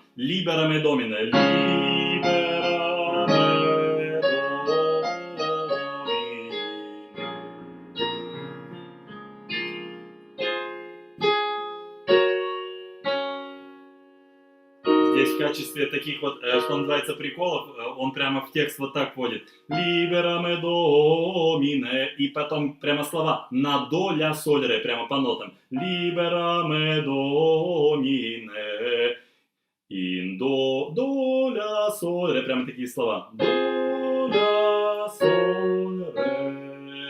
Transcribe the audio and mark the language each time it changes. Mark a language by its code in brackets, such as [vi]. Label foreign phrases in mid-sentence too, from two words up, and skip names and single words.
[la] Libera me Domine, libera me Domine. [ru] Здесь в качестве таких вот, что называется, приколов, он прямо в текст вот так вводит. [la] Libera me Domine. [ru] И потом прямо слова на до, ля, соль, ре, прямо по нотам. [la] Libera me Domine. [ru] In до, ля, соль, ре. Прямо такие слова. До, ля, соль, ре.